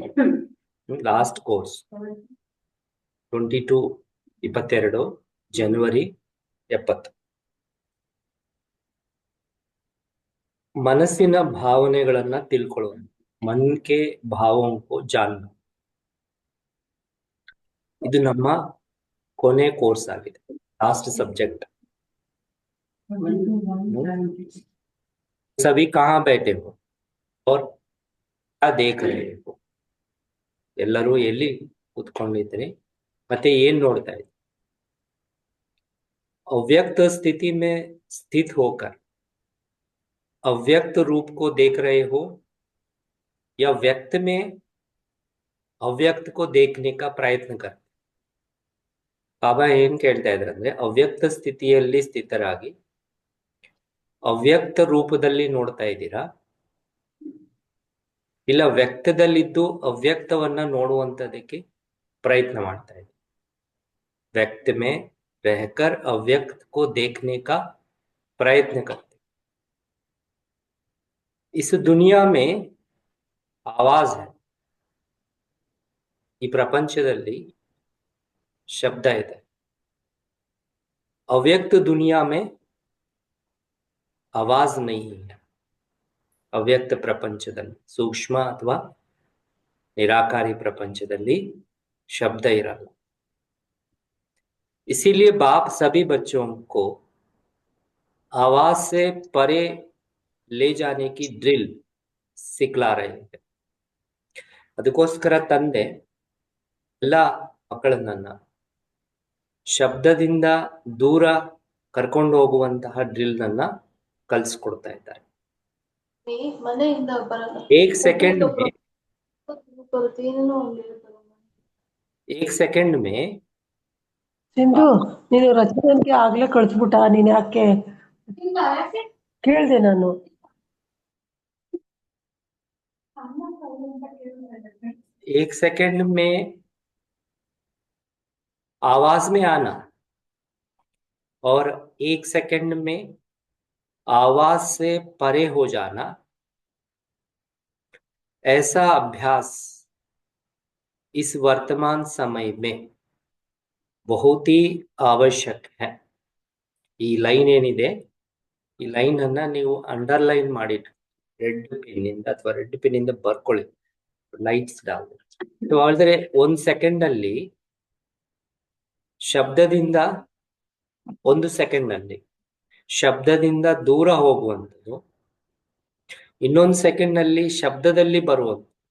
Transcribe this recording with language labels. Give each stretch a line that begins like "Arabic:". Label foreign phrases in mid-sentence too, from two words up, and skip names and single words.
English: last course
Kannada: 22 ಜನವರಿ 70. ಮನಸ್ಸಿನ ಭಾವನೆಗಳನ್ನ ತಿಳ್ಕೊಳ್ಳೋದು,
Hindi: मन के भावों को जानना.
Kannada: ಇದು ನಮ್ಮ ಕೊನೆ ಕೋರ್ಸ್ ಆಗಿದೆ,
English: last subject.
Hindi: सभी कहाँ बैठे हो और क्या देख रहे हो?
Kannada: ಎಲ್ಲರೂ ಎಲ್ಲಿ ಕೂತ್ಕೊಂಡಿದ್ರಿ ಮತ್ತೆ ಏನ್ ನೋಡ್ತಾ ಇದ್ರಿ?
Hindi: अव्यक्त स्थिति में स्थित होकर अव्यक्त रूप को देख रहे हो या व्यक्त में अव्यक्त को देखने का प्रयत्न कर.
Kannada: ಬಾಬಾ ಏನ್ ಕೇಳ್ತಾ ಇದ್ರ ಅಂದ್ರೆ, ಅವ್ಯಕ್ತ ಸ್ಥಿತಿಯಲ್ಲಿ ಸ್ಥಿತರಾಗಿ ಅವ್ಯಕ್ತ ರೂಪದಲ್ಲಿ ನೋಡ್ತಾ ಇದ್ದೀರಾ, ಇಲ್ಲ ವ್ಯಕ್ತದಲ್ಲಿದ್ದು ಅವ್ಯಕ್ತವನ್ನ ನೋಡುವಂತದಕ್ಕೆ ಪ್ರಯತ್ನ ಮಾಡ್ತಾ ಇದ್ದೀರಾ?
Hindi: व्यक्त में रहकर अव्यक्त को देखने का प्रयत्न करते. इस दुनिया में आवाज है,
Kannada: ಈ ಪ್ರಪಂಚದಲ್ಲಿ ಶಬ್ದ ಇದೆ.
Hindi: अव्यक्त दुनिया में आवाज नहीं है.
Kannada: ಅವ್ಯಕ್ತ ಪ್ರಪಂಚದಲ್ಲಿ, ಸೂಕ್ಷ್ಮ ಅಥವಾ ನಿರಾಕಾರಿ ಪ್ರಪಂಚದಲ್ಲಿ ಶಬ್ದ ಇರಲ್ಲ.
Hindi: इसीलिए बाप सभी बच्चों को आवाज से परे ले जाने की ड्रिल सिखला रहे हैं.
Kannada: ಅದಕ್ಕೋಸ್ಕರ ತಂದೆ ಎಲ್ಲ ಮಕ್ಕಳನ್ನ ಶಬ್ದದಿಂದ ದೂರ ಕರ್ಕೊಂಡು ಹೋಗುವಂತಹ ಡ್ರಿಲ್ ನನ್ನ ಕಲಿಸ್ಕೊಡ್ತಾ ಇದ್ದಾರೆ.
Hindi: एक सेकंड में
Kannada: ಸಿಂಧು, ನೀನು ರಚನೆಗೆ ಆಗ್ಲೇ ಕಳಿಸ್ಬಿಟ್ಟ, ನೀನ್ ಯಾಕೆ ಕೇಳ್ದೆ? ನಾನು
Hindi: एक सेकंड में आवाज में आना और एक सेकंड में आवाज से परे हो जाना, ऐसा अभ्यास इस वर्तमान समय में बहुत ही आवश्यक है.
Kannada: ಈ ಲೈನ್ ಏನಿದೆ, ಈ ಲೈನ್ ಅನ್ನ ನೀವು ಅಂಡರ್ಲೈನ್ ಮಾಡಿ
English: red pen
Kannada: ಇಂದ ಅಥವಾ
English: red pen
Kannada: ಇಂದ ಬರ್ಕೊಳ್ಳಿ. ಲೈಟ್ಸ್ ಹೇಳಿದ್ರೆ 1 ಸೆಕೆಂಡ್ ಅಲ್ಲಿ ಶಬ್ದದಿಂದ, 1 ಸೆಕೆಂಡ್ ಅಲ್ಲಿ ಶಬ್ದದಿಂದ ದೂರ ಹೋಗುವಂಥದ್ದು, ಇನ್ನೊಂದು ಸೆಕೆಂಡ್ ನಲ್ಲಿ ಶಬ್ದದಲ್ಲಿ ಬರುವಂಥದ್ದು.